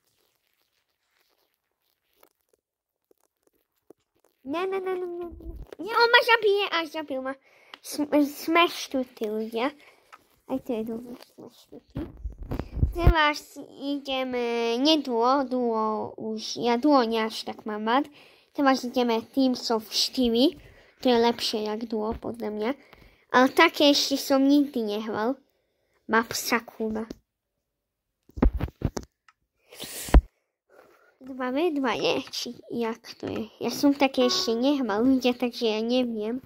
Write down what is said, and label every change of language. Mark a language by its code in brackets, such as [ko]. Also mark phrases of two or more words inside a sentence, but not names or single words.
[sk] Nie, on ma zabije, až zabil ma. Sme štvrtí ľudia. Aj to je dobré, sme štvrtí. Teraz ideme, duo už, ja duo nie až tak mám rád. Teraz ideme Teams of 4, to je lepšie jak duo podľa mňa. Ale také ešte som nikdy nehral. Map Sakura. 2v2 je, či jak to je. Ja som také ešte nehral ľudia, takže ja neviem.